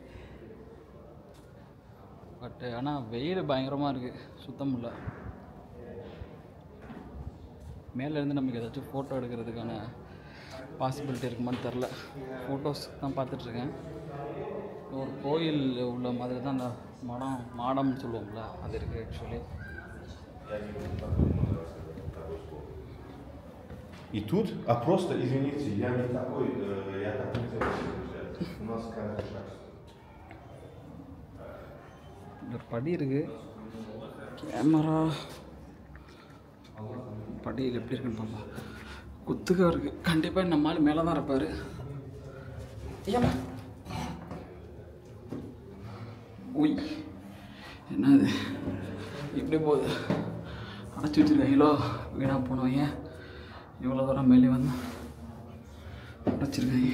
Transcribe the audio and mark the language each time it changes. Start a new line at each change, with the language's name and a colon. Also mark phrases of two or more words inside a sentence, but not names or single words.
Tamil: பட் ஆனால் வெயில் பயங்கரமாக இருக்குது, சுத்தம் இல்லை. மேலேருந்து நமக்கு ஏதாச்சும் ஃபோட்டோ எடுக்கிறதுக்கான பாசிபிலிட்டி இருக்குமான்னு தெரில. ஃபோட்டோஸ் தான் பார்த்துட்ருக்கேன். ஒரு கோயில் உள்ள மாதிரி தான் அந்த மாடம்னு சொல்லுவோம்ல, அது இருக்குது ஆக்சுவலி.
Russian: И тут, а просто, извините, я не такой, я так не делаю. У нас каждый шаг.
Tamil: ஒரு படி இருக்குது, கேமரா படியில் எப்படி இருக்குன்னு பாப்பா. குத்துக்க இருக்குது, கண்டிப்பாக நம்ம ஆள் மேலே தான் இருப்பார். ஏமா உய், என்னது இப்படி போகுது, அடைச்சி வச்சுருக்காங்களோ, வீணாக போனவங்க இவ்வளோ தூரம் மேலே வந்து அடைச்சிருக்காங்க.